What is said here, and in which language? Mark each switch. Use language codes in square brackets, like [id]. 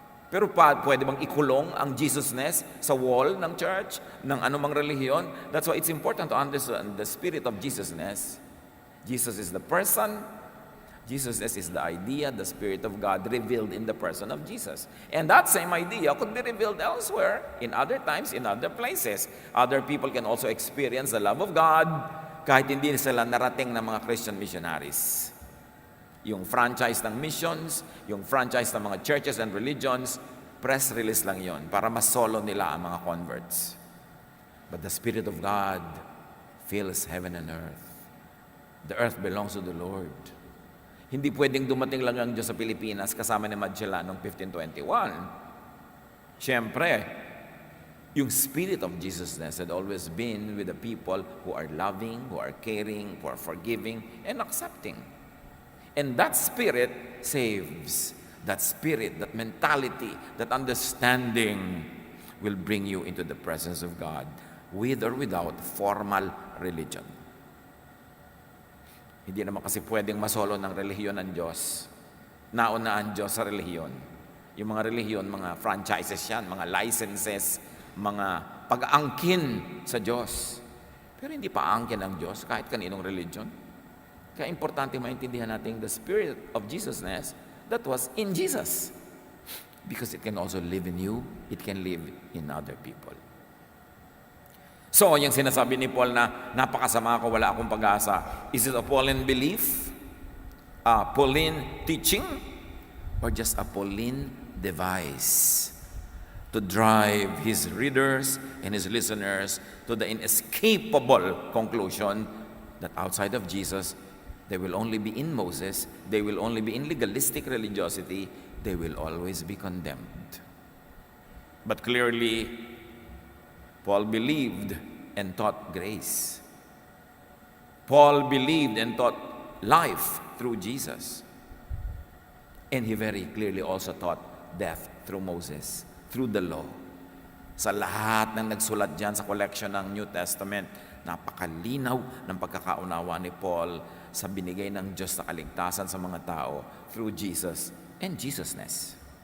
[tl] Pero pwede bang ikulong ang Jesusness sa wall ng church, ng anumang relihiyon? [en] That's why it's important to understand the spirit of Jesusness. Jesus is the person. Jesusness is the idea, the Spirit of God revealed in the person of Jesus. And that same idea could be revealed elsewhere, in other times, in other places. Other people can also experience the love of God [tl] kahit hindi sila narating ng mga [en] Christian missionaries. [tl] Yung franchise ng missions, yung franchise ng mga churches and religions, press release lang yon para masolo nila ang mga converts. [en] But the Spirit of God fills heaven and earth. The earth belongs to the Lord. [tl] Hindi pwedeng dumating lang ang Diyos sa Pilipinas kasama ni Magellan noong 1521. Siyempre, yung [en] Spirit of Jesusness had always been with the people who are loving, who are caring, who are forgiving, and accepting. And that Spirit saves. That spirit, that mentality, that understanding will bring you into the presence of God with or without formal religion. [tl] Hindi naman kasi pwedeng masolo ng relihiyon ng Diyos. Nauna ang Diyos sa relihiyon. Yung mga relihiyon, mga franchises yan, mga licenses, mga pag-aangkin sa Diyos. Pero hindi pa aangkin ang Diyos kahit kaninong religion. Kaya importante maintindihan natin [en] the Spirit of Jesusness that was in Jesus. Because it can also live in you, it can live in other people. [tl] So, yung sinasabi ni Paul na napakasama ako, wala akong pag-asa. [en] Is it a Pauline belief? A Pauline teaching? Or just a Pauline device to drive his readers and his listeners to the inescapable conclusion that outside of Jesus, they will only be in Moses, they will only be in legalistic religiosity, they will always be condemned. But clearly, Paul believed and taught grace. Paul believed and taught life through Jesus. And he very clearly also taught death through Moses, through the law. [tl] Sa lahat ng nagsulat dyan sa collection ng New Testament, napakalinaw ng pagkakaunawa ni Paul sa binigay ng Diyos na kaligtasan sa mga tao [en] through Jesus and Jesusness.